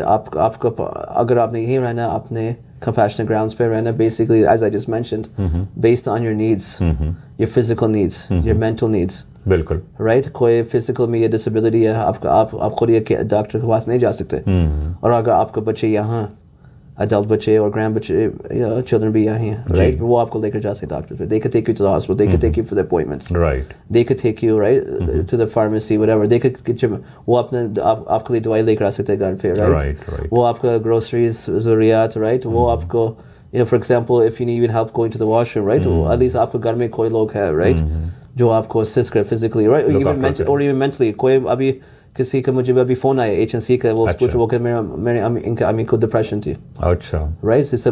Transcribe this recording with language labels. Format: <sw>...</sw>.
<ur>آپ کو اگر آپ نے یہیں رہنا, اپنے compassionate grounds پہ رہنا,</ur> <en>basically as I just mentioned, based on your needs, your physical needs, your mental needs.</en> <ur>بالکل, رائٹ. کوئی فزیکل میں یہ ڈسیبلٹی ہے, آپ خود یہ ڈاکٹر کے پاس نہیں جا سکتے, اور اگر آپ کے بچے یہاں, adult بچے اور گرینڈ بچے, children بھی یہاں ہیں, رائٹ, وہ آپ کو لے کر جا سکتے ڈاکٹر پہ.</ur> <en>They could take you to the hospital, they could take you for the appointments, right. They could take you, right, to the pharmacy, whatever. They could get you,</en> <ur>وہ اپنے آپ کے لیے دوائی لے کر آ سکتے گھر پہ, right. وہ آپ کا groceries, ضروریات, right. وہ آپ کو,</ur> <en>for example, if you need even help going to the washroom, right, at least</en> <ur>آپ کے گھر میں کوئی لوگ ہے, right, جو آپ کو اسسٹ کرے فزیکلی, رائٹ. ایون مینٹلی کوئی ابھی کسی کا مجھے ابھی فون آیا ایچ این سی کا, وہ پوچھ وہ کہ میرے امی کو ڈپریشن تھی. اچھا, رائٹ.</ur>